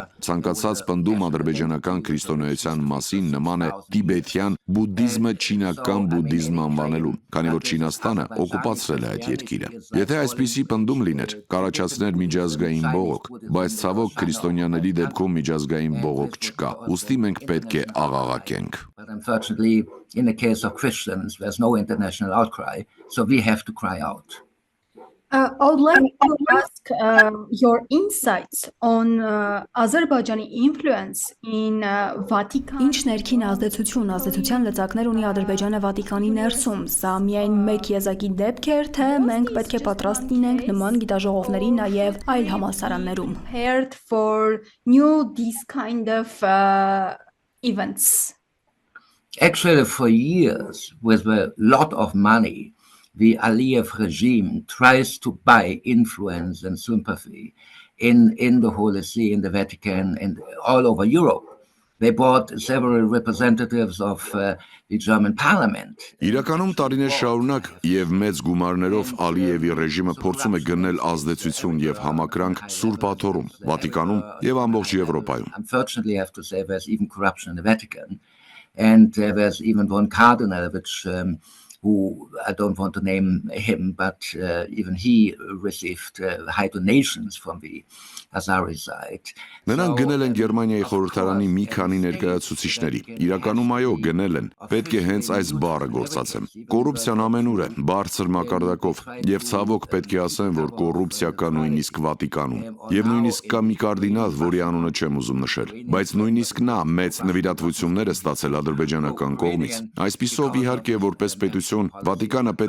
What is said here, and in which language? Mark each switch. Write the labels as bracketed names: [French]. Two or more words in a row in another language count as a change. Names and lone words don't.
[Armenian] ցանկացած պնդում ադրբեջանական քրիստոնեության մասին նման է տիբետյան բուդդիզմը չինական բուդդիզմ անվանելուն, քանի որ Չինաստանը օկուպացրել է այդ երկիրը։ Եթե այսպիսի պնդում լիներ, կառաջացներ միջազգային բողոք, բայց ցավոք քրիստոնյաների դեպքում միջազգային բողոք չկա։ Ուստի մենք պետք է աղաղակենք։ [English] But unfortunately, in the case of Christians, there's no international outcry, so we have to cry out. I would like to ask your insights on Azerbaijani influence in Vatican. [Armenian] Ինչ ներքին ազդեցության լծակներ ունի Ադրբեջանը Վատիկանի ներսում։ Սա միայն մեկ եզակի դեպք էր, թե մենք պետք է պատրաստ լինենք նման գիտաժողովների նաև այլ համալսարաններում։ [English] Prepared for these kind of events. Actually, for years, with a lot of money, the Aliyev regime tries to buy influence and sympathy in the Holy See, in the Vatican, and all over Europe. They brought several representatives of the German parliament. [Armenian] Իրականում տարիներ շարունակ եւ մեծ գումարներով Ալիևի ռեժիմը փորձում է գնել ազդեցություն եւ համակրանք Սուրբ Աթոռում, Վատիկանում եւ ամբողջ Եվրոպայում։ [English] Unfortunately, I have to say there's even corruption in the Vatican, and there's even one cardinal which who I don't want to name him, but even he received high donations from the Azari side. [Armenian] Նրանք գնել են Գերմանիայի խորհրդարանի մի քանի ներկայացուցիչների։ Իրականում այո, գնել են։ Պետք է հենց այս բառը գործածեմ։ Կոռուպցիան ամենուր է, բարձր մակարդակով, եւ ցավոք պետք է ասեմ, որ կոռուպցիա կա նույնիսկ Վատիկանում։ Եվ նույնիսկ կա մի կարդինալ, որի անունը չեմ ուզում նշել, բայց նույնիսկ նա մեծ նվիրատվություններ է ստացել ադրբեջանական կողմից։ Այսպիսով իհարկե որպես պետություն Վատիկանը պետք